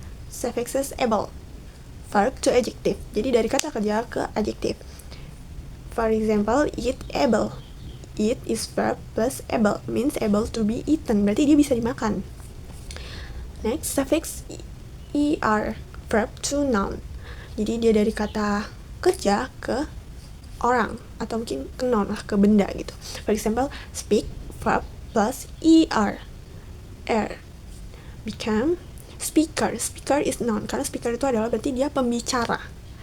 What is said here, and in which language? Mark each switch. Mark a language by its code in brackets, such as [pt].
[en] suffixes able, verb to adjective. [id] Jadi dari kata kerja ke adjective. [en] For example, eat able. Eat is verb plus able, means able to be eaten, [id] berarti dia bisa dimakan. [en] Next, suffix er, verb to noun. [id] Jadi dia dari kata kerja ke orang, atau mungkin ke noun lah, ke benda gitu. [en] For example, speak, verb plus er, become speaker. Speaker is noun, [id] karena speaker itu adalah berarti dia pembicara.